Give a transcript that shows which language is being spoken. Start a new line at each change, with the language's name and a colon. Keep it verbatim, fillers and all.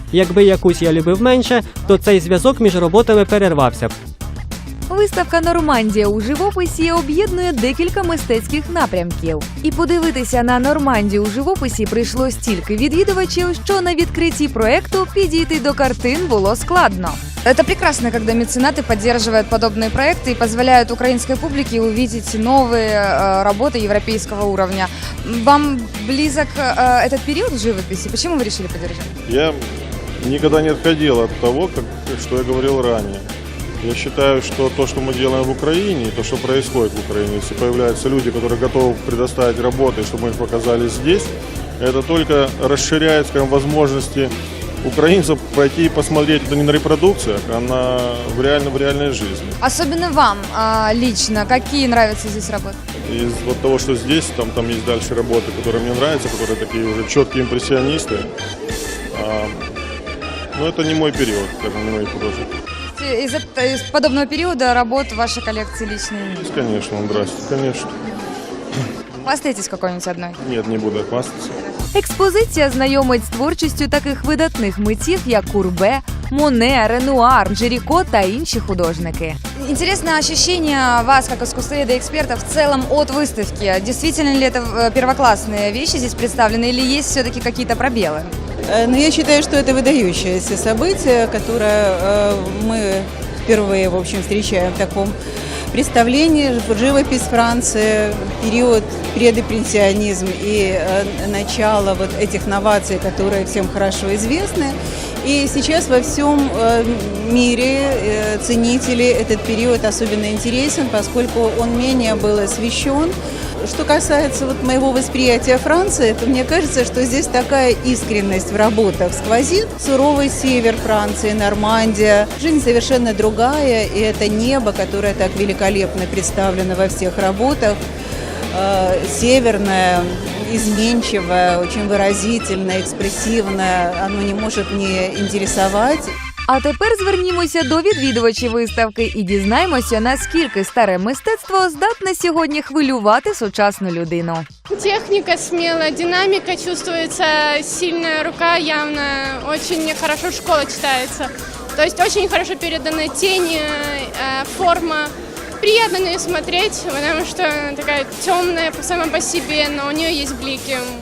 Ukrainian: Якби якусь я любив менше, то цей зв'язок між роботами перервався б. Виставка «Нормандія у живописі» об'єднує декілька мистецьких напрямків. І подивитися на «Нормандію у живописі» прийшло стільки відвідувачів, що на відкритті проєкту підійти до картин було складно.
Russian: Это прекрасно, когда меценаты поддерживают подобные проекты и позволяют украинской публике увидеть новые работы европейского уровня. Вам близок этот период в живописи? Почему вы решили поддержать? Я никогда не отходил от того, как, что я говорил ранее. Я считаю, что то, что мы делаем в Украине, и то, что происходит в Украине, если появляются люди, которые готовы предоставить работы, чтобы мы их показали здесь, это только расширяет, скажем, возможности украинцев пойти и посмотреть это не на репродукциях, а на в, реально, в реальной жизни. Особенно вам а, лично, какие нравятся здесь работы? Из вот того, что здесь, там, там есть дальше работы, которые мне нравятся, которые такие уже четкие импрессионисты. А, но это не мой период, скажем, не мой художник. Из, из подобного периода работ в вашей коллекции личные? Конечно, здрасте, конечно. Хвастаетесь какой-нибудь одной? Нет, не буду хвастаться.
Ukrainian: Експозиція знайомить з творчістю таких видатних митців, як Курбе, Моне, Ренуар, Жиріко та інші художники.
Russian: Интересно ощущение вас, как искусствоведа-эксперта, в целом от выставки. Действительно ли это первоклассные вещи здесь представлены или есть все-таки какие-то пробелы? Ну, я считаю, что это выдающееся событие, которое мы впервые, в общем, встречаем в таком представлении. Живопись Франции, период предимпрессионизм и начало вот этих новаций, которые всем хорошо известны. И сейчас во всем мире ценители этот период особенно интересен, поскольку он менее был освещен. Что касается вот моего восприятия Франции, то мне кажется, что здесь такая искренность в работах сквозит. Суровый север Франции, Нормандия. Жизнь совершенно другая, и это небо, которое так великолепно представлено во всех работах. Северное, изменчивое, очень выразительное, экспрессивное. Оно не может не интересовать.
Ukrainian: А тепер звернімося до відвідувачів виставки і дізнаємося, наскільки старе мистецтво здатне сьогодні хвилювати сучасну людину.
Russian: Техника смелая, динамика чувствуется, сильная рука явно, очень хорошо школа читается. То есть очень хорошо переданы тени, форма. Приятно на нее смотреть, потому что она такая темная сама по себе, но у нее есть блики.